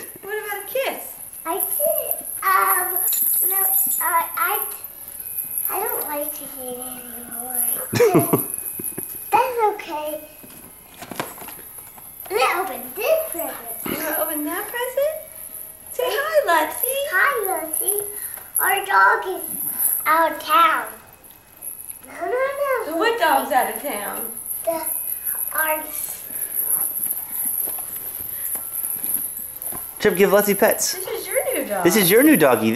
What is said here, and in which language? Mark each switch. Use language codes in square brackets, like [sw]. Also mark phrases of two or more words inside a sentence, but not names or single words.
[en] What about a kiss? I did. No, I don't like to do it anymore. That's okay. Let's open this present. You want to open that present? Say hi, Lutzy. Hi, Lucy. Our dog is out of town. No. What dog's out of town? Our Trip, give Lutzy pets. This is your new dog. This is your new doggy.